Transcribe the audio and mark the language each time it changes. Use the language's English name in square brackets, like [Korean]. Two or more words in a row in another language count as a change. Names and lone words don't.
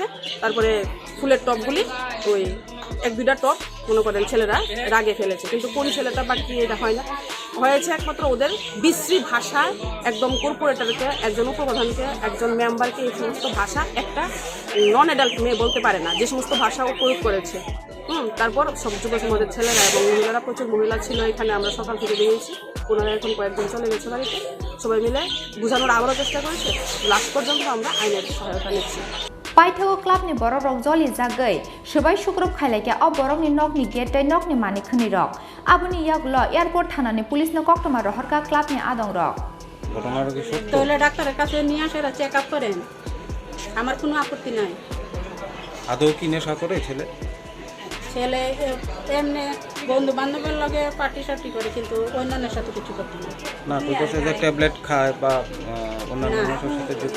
[Bangla] তারপরে ফুলের টবগুলি ওই 1-2টা টব মনে করেন ছেলেরা রাগে ফেলেছে, কিন্তু কোন ছেলেটা বাকি এটা হয় না, হয়েছে একমাত্র ওদের বিশ্রী ভাষায় একদম কর্পোরেটরকে, একজন উপপ্রধানকে, একজন মেম্বারকে, এই সমস্ত ভাষা একটা [English] non adult [Bangla] মেয়ে বলতে পারে না, যে সমস্ত ভাষা ও প্রয়োগ করেছে। তারপর সব যুব সমাজের ছেলেরা এবং মহিলারা, প্রচুর মহিলা ছিল এখানে, আমরা সকাল থেকে বেরিয়েছি, ওনারা এখন কয়েকদিন চলে গেছে বাড়িতে, সবাই মিলে বোঝানোর আবারও চেষ্টা করেছে, লাস্ট পর্যন্ত আমরা আইনের সহায়তা নিচ্ছি। [Kok Borok] पाइथागो क्लाबनि बरक रक जलि जागै सुबाय सुग्रुप खायलायके अब बरकनि नकनि गेट तै नकनि मानि खनि रक आबुनि यागल एयारपोर्ट थानानि पुलिसनो कक्टमा रहरका क्लाबनि आदं रक [Bangla] ঘটনাটা কি সত্য? তাহলে ডাক্তারের কাছে নিয়ে আসে [English] check up [Bangla] করেন, আমার কোনো আপত্তি নাই। আদৌ কি নেশা করে ছেলে? ছেলে এমনি বন্ধু বান্ধবের লগে পার্টি সার্টি করে, কিন্তু অন্যান্যের সাথে কিছু করতে না। না, কোথাও যে ট্যাবলেট খায় বা অন্যান্য নেশার সাথে যুক্ত?